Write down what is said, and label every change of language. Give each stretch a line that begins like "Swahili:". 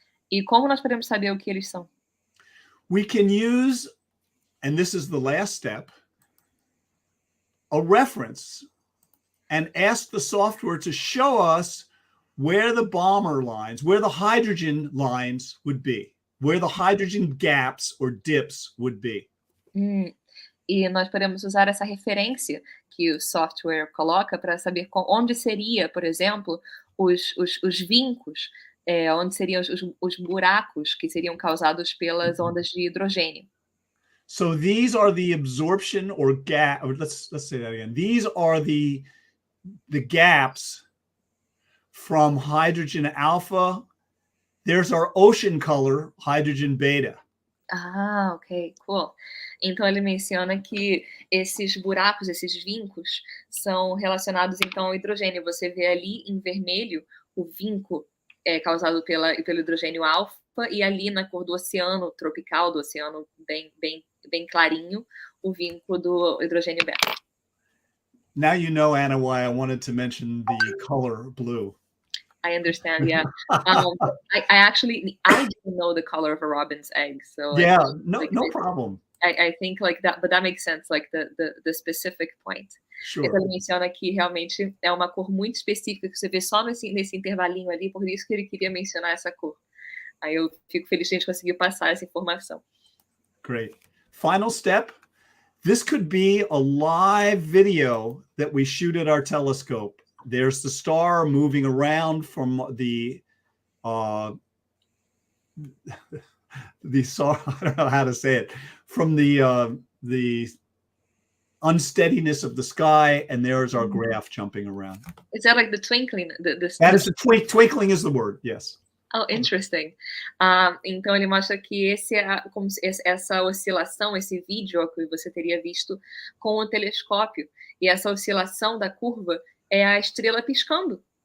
Portuguese: E como nós podemos saber o que eles são?
English: We can use, and this is the last step, a reference and ask the software to show us where the Balmer lines, where the hydrogen lines would be, where the hydrogen gaps or dips would be.
Portuguese: E nós podemos usar essa referência que o software coloca para saber onde seria, por exemplo, os vincos, onde seriam os buracos que seriam causados pelas ondas de hidrogênio.
English: So these are the absorption or gap. Or let's say that again. These are the gaps from hydrogen alpha. There's our ocean color, hydrogen beta. Ah, ok, cool.
Portuguese: Então ele menciona que esses buracos, esses vincos, são relacionados então ao hidrogênio. Você vê ali em vermelho o vinco causado pelo hidrogênio alfa, e ali na cor do oceano tropical, do oceano bem clarinho, o vinco do hidrogênio beta.
English: Now you know, Anna, why I wanted to mention the color blue. I understand, yeah. I didn't know the color of a robin's egg, so yeah, no problem. I think like that, but that makes sense, like the specific point. Sure.
Portuguese: Ele menciona que realmente é uma cor muito específica que você vê só nesse intervalinho ali, por isso que ele queria mencionar essa cor. Aí eu fico feliz que a gente conseguiu passar essa informação.
English: Great. Final step. This could be a live video that we shoot at our telescope. There's the star moving around from the star, I don't know how to say it, from the unsteadiness of the sky, and there's our graph jumping around. Is that like the twinkling? That is the twinkling is the word, yes. Oh, interesting.
Portuguese: Então ele mostra que essa oscilação, esse vídeo que você teria visto com o telescópio, e essa oscilação da curva é a estrela piscando.